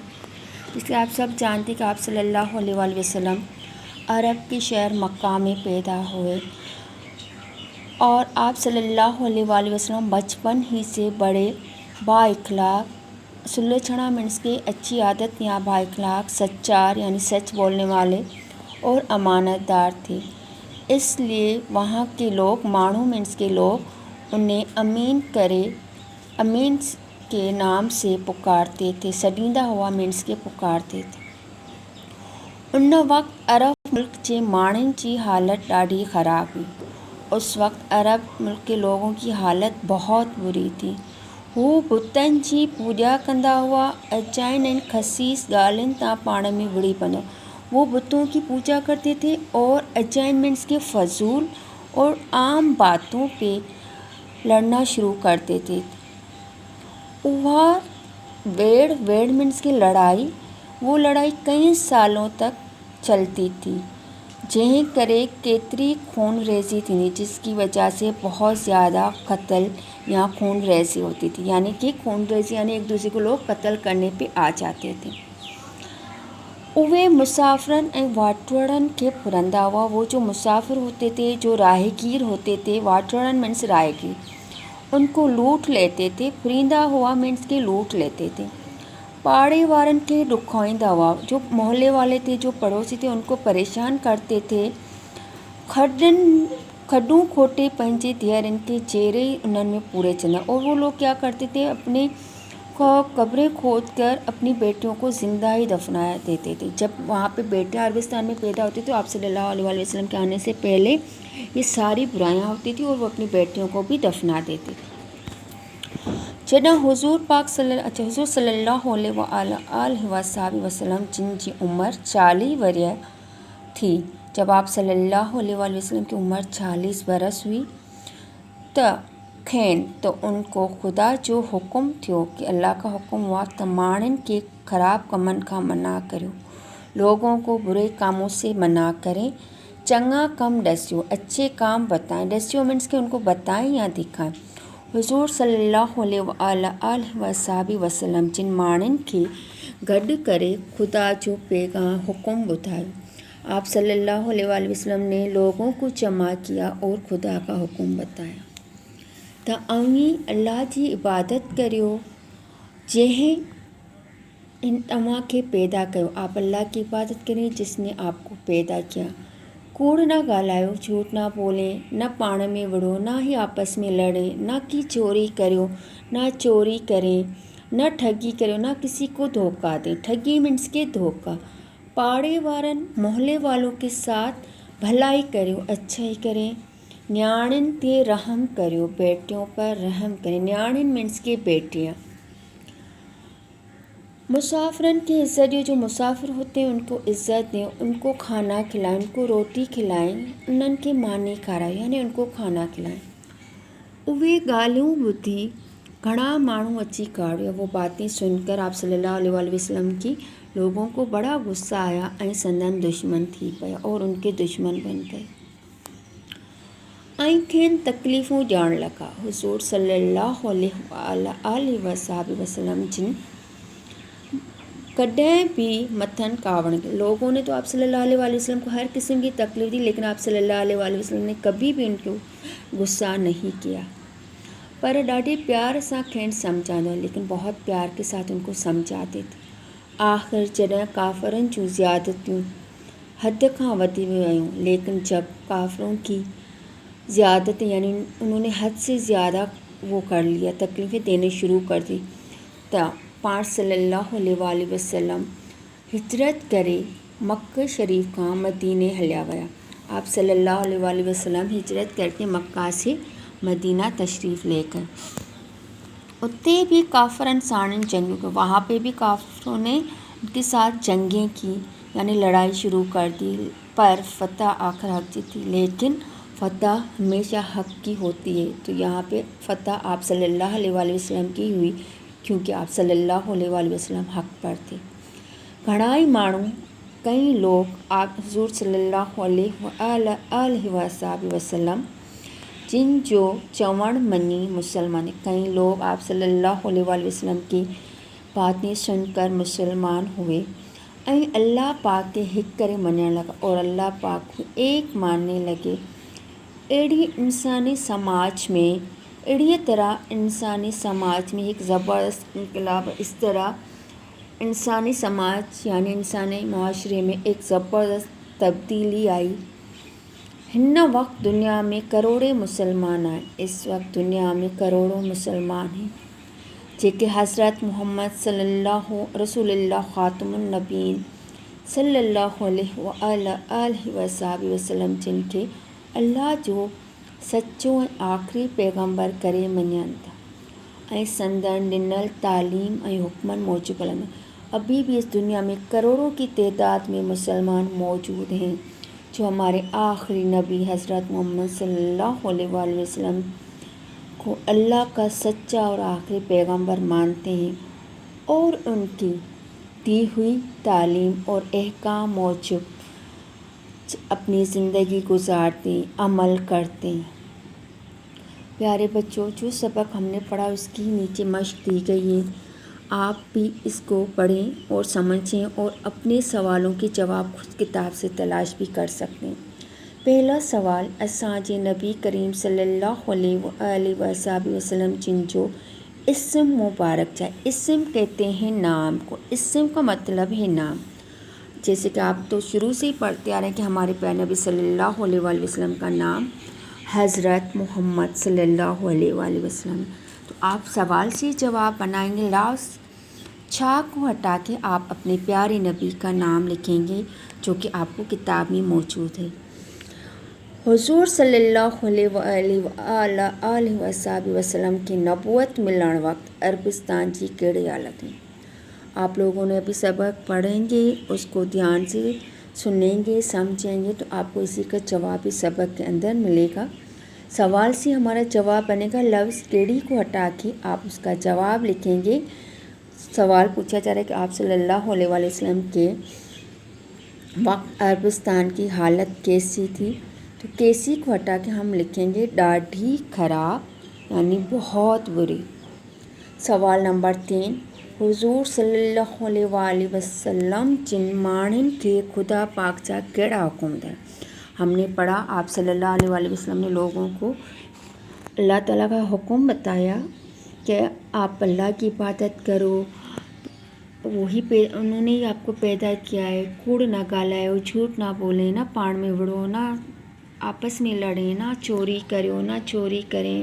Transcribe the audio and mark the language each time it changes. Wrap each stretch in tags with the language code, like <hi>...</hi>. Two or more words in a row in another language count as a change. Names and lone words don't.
<hi>जिससे आप सब जानते हैं कि आप सल्लल्लाहु अलैहि वसल्लम अरब के शहर मक्का में पैदा हुए, और आप सल्लल्लाहु अलैहि वसल्लम बचपन ही से बड़े बाइखलाक, सुलझना मीन्स के अच्छी आदत या बाइखलाक, सच्चार यानी सच बोलने वाले और अमानतदार थे। इसलिए वहाँ के लोग, माण्हू मीन्स के लोग, उन्हें अमीन के नाम से पुकारते थे।</hi> <sd>सॾींदा हुआ</sd> <hi>मीन्स के पुकारते थे।</hi> <sd>उन वक़्त अरब मुल्क के माण्हुनि जी हालत ॾाढी ख़राब हुई।</sd> <hi>उस वक़्त अरब मुल्क के लोगों की हालत बहुत बुरी थी।</hi> <sd>हू बुतनि जी पूॼा कंदा हुआ, अजाइन ऐं ख़सीस ॻाल्हियुनि तां पाण में विड़ी पवंदा।</sd> <hi>वो बुतों की पूजा करते थे और अजाइन मीन्स के फजूल और आम बातों पे लड़ना शुरू कर देते थे। वेड़ मीन्स की लड़ाई, वो लड़ाई कई सालों तक चलती थी,</hi> <sd>जंहिं करे केतिरी खून रेज़ी थी,</sd> <hi>जिसकी वजह से बहुत ज़्यादा कत्ल या खून रेज़ी होती थी। यानी कि खून रेज़ी यानी एक दूसरे को लोग कत्ल करने पे आ जाते थे।</hi> <sd>उहे मुसाफ़िरनि ऐं वाटड़नि खे फुरंदा हुआ।</sd> <hi>वो जो मुसाफिर होते थे, जो राहगीर होते थे, वाटड़न मीन्स राहगीर, उनको लूट लेते थे।</hi> <sd>फुरींदा हुआ</sd> <hi>मीन्स के लूट लेते थे।</hi> <sd>पाड़े वारनि खे ॾुखाईंदा हुआ,</sd> <hi>जो मोहल्ले वाले थे, जो पड़ोसी थे, उनको परेशान करते थे।</hi> <sd>खड्डू खोटे पंहिंजे धीअरनि के जेरे उन्हनि में पूरे चंदा।</sd> <hi>और वो लोग क्या करते थे, अपने कब्रें खोद कर अपनी बेटियों को ज़िंदा ही दफना देते थे। जब वहाँ पे बेटियाँ अरबिस्तान में पैदा होती तो आप सल्लल्लाहु अलैहि वसल्लम के आने से पहले ये सारी बुराइयाँ होती थी, और वो अपनी बेटियों को भी दफना देते थे।</hi> <sd>जॾहिं हुज़ूर सल्लल्लाहु अलैहि वसल्लम जिन जी उम्र 40 वरिय थी,</sd> <hi>जब आप सल्लल्लाहु अलैहि वसल्लम की उम्र 40 बरस हुई तो उनको</hi> <sd>खुदा जो हुक्म थियो</sd> <hi>कि अल्लाह का हुक्म हुआ</hi> <sd>त माण्हुनि के ख़राब कमनि खां मना करियो,</sd> <hi>लोगों को बुरे कामों से मना करें,</hi> <sd>चंगा कम ॾसियो,</sd> <hi>अच्छे काम बताएं। ॾसियो मीन्स के उनको बताएं या दिखाएं।</hi> <sd>हुज़ूर सल्लल्लाहु अलैहि वसल्लम जिन माण्हुनि खे गॾु करे खुदा जो पैगाम हुक्म ॿुधायो।</sd> <hi>आप सल्लल्लाहु अलैहि वसल्लम ने लोगों को जमा किया और खुदा का हुक्म बताया।</hi> <sd>त अवीं अल्लाह जी इबादत करियो जंहिं तव्हां खे पैदा कयो।</sd> <hi>आप अल्लाह की इबादत करें जिसने आपको पैदा किया।</hi> <sd>कूड़ ना ॻाल्हायो,</sd> <hi>झूठ ना बोलें,</hi> <sd>न पाण में विड़ो,</sd> <hi>ना ही आपस में लड़े,</hi> <sd>ना कि चोरी करियो,</sd> <hi>ना चोरी करें,</hi> <sd>न ठगी करियो,</sd> <hi>ना किसी को धोखा दें। ठगी मीन्स के धोखा।</hi> <sd>पाड़े वारनि,</sd> <hi>मोहल्ले वालों के साथ भलाई करियो, अच्छाई करें।</hi> <sd>न्याणियुनि ते रहम करियो,</sd> <hi>बेटियों पर रहम करें। न्याणियुनि मीन्स के बेटियाँ।</hi> <sd>मुसाफिरन की इज़्ज़त दियो,</sd> <hi>जो मुसाफिर होते हैं उनको इज़्ज़त दें, उनको खाना खिलाएं, उनको रोटी खिलाएं,</hi> <sd>उन्हनि खे मानी खारायो</sd> <hi>यानी उनको खाना खिलाएं।</hi> <sd>उहे ॻाल्हियूं ॿुधी घणा माण्हू अची काड़ियो।</sd> <hi>वो बातें सुनकर आप सल्लल्लाहु अलैहि वसल्लम की لوگوں کو بڑا غصہ آیا</hi> <sd>ऐं संदन दुश्मन थी पिया</sd> <hi>और उनके दुश्मन बन गए</hi> <sd>ऐं खेनि तकलीफ़ूं ॾियण लॻा। हुज़ूर सल्लल्लाहु अलैहि वसल्लम जिन कॾहिं भी मथन कावड़</sd> <hi>के लोगों ने तो आप सल्लल्लाहु अलैहि वसल्लम को हर किस्म की तकलीफ़ दी, लेकिन आप सल्लल्लाहु अलैहि वसल्लम ने कभी भी उनको गुस्सा नहीं किया,</hi> <sd>पर ॾाढे प्यार सां खेनि सम्झाईंदा,</sd> <hi>लेकिन बहुत प्यार के साथ उनको समझाते थे।</hi> <sd>आख़िर जॾहिं काफ़रनि जूं ज़्यादतियूं हद खां वधी वियूं,</sd> <hi>लेकिन जब काफ़िरों की ज़्यादत यानी उन्होंने हद से ज़्यादा वो कर लिया, तकलीफ़ें देने शुरू कर दी,</hi> <sd>त पाण सल्लल्लाहु अलैहि वसल्लम हिजरत करे मक्का शरीफ खां मदीने हलिया विया।</sd> <hi>आप सल्लल्लाहु अलैहि वसल्लम हिजरत करके मक्का से मदीना तशरीफ़ लेकर</hi> <sd>उतने भी काफ़रन साण जंग की,</sd> <hi>वहाँ पे भी काफ़रों ने उनके साथ जंगें की, यानी लड़ाई शुरू कर दी, पर फ़तह आखिर हक की थी। लेकिन फ़तह हमेशा हक की होती है, तो यहाँ पे फ़तह आप सल्लल्लाहु अलैहि वसल्लम की हुई, क्योंकि आप सल्लल्लाहु अलैहि वसल्लम हक पर थे।</hi> <sd>घणाई माण्हू</sd> <hi>कई लोग आप हुज़ूर सल्लल्लाहु अलैहि वसल्लम</hi> <sd>जिन जो चवण मनी</sd> <hi>मुसलमान, कई लोग आप सल्लल्लाहु अलैहि वसल्लम की बातें सुनकर मुसलमान हुए</hi> <sd>ऐं अल्लाह पाक के हिक करे मञण लगा</sd> <hi>और अल्लाह पाक को एक मानने लगे। अहिड़ी तरह इंसानी समाज में एक ज़बरदस्त इनकलाब, इस तरह इंसानी समाज यानी इंसानी माशरे में एक ज़बरदस्त तब्दीली आई।</hi> <sd>हिन वक्त दुनिया में करोड़े मुसलमान आहिनि,</sd> <hi>इस वक्त दुनिया में करोड़ों मुसलमान हैं</hi> <sd>जेके हज़रत मुहम्मद सल्लल्लाहु रसूलुल्लाह ख़ातमुन नबीन सल्लल्लाहु अलैहि वसल्लम जिन खे अल्लाह जो सच्चो ऐं आख़िरी पैगम्बर करे मञनि था ऐं संदन ॾिनल तालीम ऐं हुक्मनि मूजिब हलंदा।</sd> <hi>अभी भी इस दुनिया में करोड़ों की तादाद में मुसलमान मौजूद हैं जो हमारे आखिरी नबी हज़रत मोहम्मद सल्लल्लाहु अलैहि वसल्लम को अल्लाह का सच्चा और आखिरी पैगम्बर मानते हैं और उनकी दी हुई तालीम और अहकाम मौजूद अपनी ज़िंदगी गुजारते, अमल करते हैं। प्यारे बच्चों, जो सबक हमने पढ़ा उसकी नीचे मश्क दी गई है, आप भी इसको पढ़ें और समझें और अपने सवालों के जवाब खुद किताब से तलाश भी कर सकते हैं। पहला सवाल,</hi> <sd>असांजे नबी करीम सल्लल्लाहु अलैहि वसल्लम जिन जो इस्म मुबारक जाए।</sd> <hi>इस्म कहते हैं नाम को, इस्म का मतलब है नाम। जैसे कि आप तो शुरू से ही पढ़ते आ रहे हैं कि हमारे प्यारे नबी सल्लल्लाहु अलैहि वसल्लम का नाम हज़रत मोहम्मद सल्लल्लाहु अलैहि वसल्लम। तो आप सवाल से जवाब बनाएंगे। लास्ट छा को हटा के आप अपने प्यारे नबी का नाम लिखेंगे जो कि आपको किताब में मौजूद है।</hi> <sd>हुज़ूर सल्लल्लाहु अलैहि वसल्लम की नबूवत मिलण वक्त अरबिस्तान जी कहिड़ी हालत में।</sd> <hi>आप लोगों ने अभी सबक पढ़ेंगे, उसको ध्यान से सुनेंगे, समझेंगे, तो आपको इसी का जवाब इस सबक के अंदर मिलेगा। सवाल से हमारा जवाब बनेगा, लफ्ज़ केड़ी को हटा के आप उसका जवाब लिखेंगे। सवाल पूछा जा रहा है कि आप सल्लल्लाहु अलैहि वसल्लम के वक्त अरबिस्तान की हालत कैसी थी, तो कैसी को हटा के हम लिखेंगे ॾाढी ख़राब यानी बहुत बुरी। सवाल नंबर 3,</hi> <sd>हुज़ूर सल्लल्लाहु अलैहि वसल्लम जिन माण्हुनि खे खुदा पाक जा कहिड़ा हुकुम ॾिना।</sd> <hi>हमने पढ़ा आप सल्लल्लाहु अलैहि वसल्लम ने लोगों को अल्लाह ताला का हुक्म बताया कि आप अल्लाह की इबादत करो, वही उन्होंने ही आपको पैदा किया है।</hi> <sd>कूड़ ना ॻाल्हायो,</sd> <hi>झूठ ना बोले,</hi> <sd>ना पाण में विड़ो,</sd> <hi>ना आपस में लड़ें, ना चोरी करो, ना चोरी करें।</hi>